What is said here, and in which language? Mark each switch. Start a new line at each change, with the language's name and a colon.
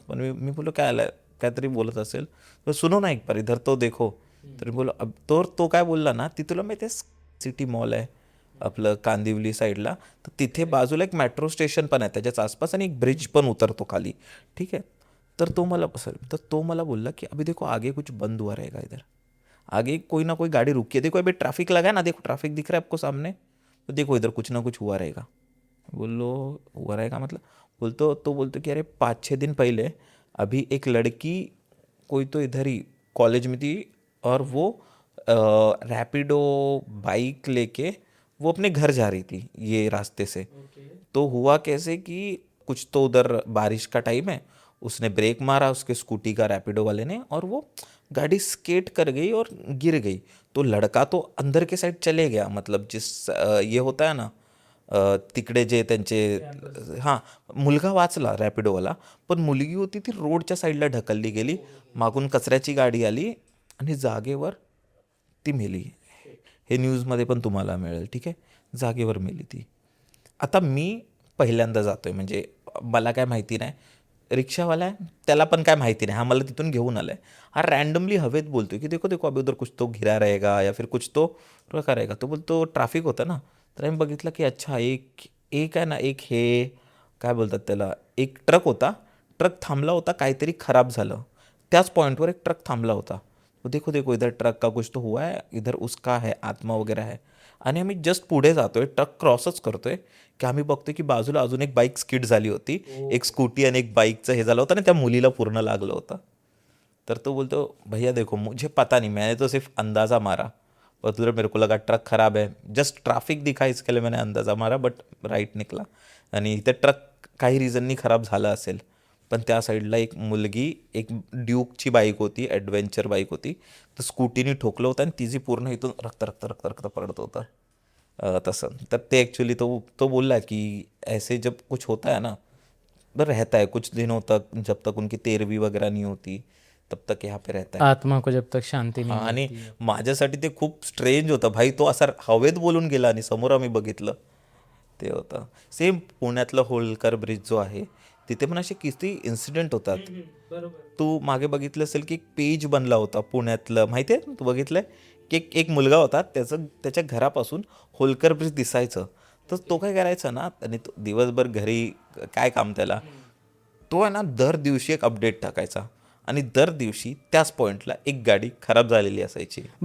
Marathi: पण मी बोललो काय आलं, काहीतरी बोलत असेल तर
Hindi: सुनो ना एक बार इधर तो देखो.
Marathi: तर मी बोललो अब तो काय बोलला ना, ती तुला माहिती आहे सिटी मॉल आहे आपलं कांदिवली साईडला, तर तिथे बाजूला एक मेट्रो स्टेशन पण आहे त्याच्याच आसपास आणि एक ब्रिज पण उतरतो खाली, ठीक आहे. तर तो मला बोलला की
Hindi: अभी देखो आगे कुछ बंद हुआ रहेगा इधर, आगे कोई ना कोई गाड़ी रुकी है, देखो अभी ट्रैफिक लगा है ना, देखो ट्रैफिक दिख रहा है आपको सामने, तो देखो इधर कुछ ना कुछ हुआ रहेगा. बोलो हुआ रहेगा मतलब, बोलते कि अरे 5-6 दिन पहले अभी एक लड़की कोई तो इधर ही कॉलेज में थी और वो रैपिडो बाइक लेके वो अपने घर जा रही थी ये रास्ते से. तो हुआ कैसे कि कुछ तो उधर बारिश का टाइम है, उसने ब्रेक मारा उसके स्कूटी का रैपिडो वाले ने, और वो गाड़ी स्केट कर गई और गिर गई. तो लड़का तो अंदर के साइड चले गया, मतलब ये होता है ना
Marathi: तिकडे जे त्यांचे, हां, मुलगा वाचला रॅपिडोवाला, पण मुलगी होती ती रोडच्या साईडला ढकलली गेली, मागून कचऱ्याची गाडी आली आणि जागेवर ती मेली. हे न्यूजमध्ये पण तुम्हाला मिळेल, ठीक आहे, जागेवर मेली ती. आता मी पहिल्यांदा जातोय, म्हणजे मला काय माहिती नाही, रिक्षावाला आहे त्याला पण काय माहिती नाही, हा मला तिथून घेऊन आलाय, हा रॅन्डमली हवेत बोलतोय की
Hindi: देखो देखो अभी उधर कुछ तो गिरा रहेगा या फिर कुछ तो रखा रहेगा.
Marathi: तो बोलतो ट्रॅफिक होतं ना, तर आम्ही बघितलं की अच्छा एक आहे ना, एक हे काय बोलतात त्याला, एक ट्रक होता, ट्रक थांबला होता, काहीतरी खराब झालं, त्याच पॉईंटवर एक ट्रक थांबला होता.
Hindi: तो देखो देखो इधर ट्रक का कुछ तो हुआ है, इधर उसका है
Marathi: आत्मा वगैरे आहे. आणि आम्ही जस्ट पुढे जातोय, ट्रक क्रॉसच करतोय की आम्ही बघतोय की बाजूला अजून एक बाईक स्किड झाली होती, एक स्कूटी आणि एक बाईकचं हे झालं होतं आणि त्या मुलीला पूर्ण लागलं होतं. तर तो बोलतो
Hindi: भैया देखो मुझे पता नहीं, मैंने तो सिर्फ अंदाज़ा मारा, और उधर मेरे को लगा ट्रक खराब है, जस्ट ट्रैफिक दिखा इसके लिए मैंने अंदाज़ा मारा, बट राईट निकला.
Marathi: आणि इथे ट्रक काही रिझननी खराब झाला असेल, पण त्या साईडला एक मुलगी, एक ड्यूकची बाईक होती, ॲडव्हेंचर बाईक होती, तर स्कूटीने ठोकलं होतं आणि तिची पूर्ण इथून रक्त रक्त रक्त रक्त पडत होतं. तसं तर ते ॲक्च्युली तो बोलला कि
Hindi: ऐसे जब कुछ होता है ना, बस रहता है कुछ दिनों तक, जब तक उनकी 13वीं वगैरह नहीं होती तब तक यहाँ पे रहता है. आत्मा को जब तक शांती हां,
Marathi: नाही आणि माझ्यासाठी ते खूप स्ट्रेंज होतं भाई, तो असा हवेत बोलून गेला आणि समोर आम्ही बघितलं ते होतं. सेम पुण्यातलं होलकर ब्रिज जो आहे तिथे पण असे किती इन्सिडेंट होतात. तू मागे बघितलं असेल की एक पेज बनला होता पुण्यातलं, माहिती आहे तू बघितलंय की एक मुलगा होता, त्याच्या घरापासून होलकर ब्रिज दिसायचं, तर तो काय करायचा ना, आणि तो दिवसभर घरी काय काम त्याला, तो आहे ना दर दिवशी एक अपडेट टाकायचा आणि दर दिवशी त्याच पॉईंटला एक गाडी खराब झालेली असायची.